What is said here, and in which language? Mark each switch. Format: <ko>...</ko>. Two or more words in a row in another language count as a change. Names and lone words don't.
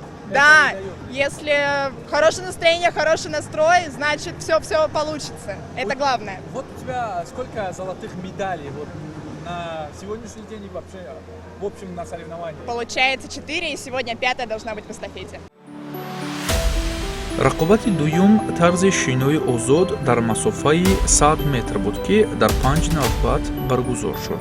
<ru>Да, если хорошее настроение, хороший настрой, значит все получится. Это главное. Вот у тебя сколько золотых медалей вот на сегодняшний день и вообще в общем на соревнованиях? Получается 4, и сегодня 5 должна быть в эстафете.</ru> <tg>рақобати дуюм тарзи шинои озод дар масофаи 100 метр буд ки дар 5 навбат баргузор шуд.</tg>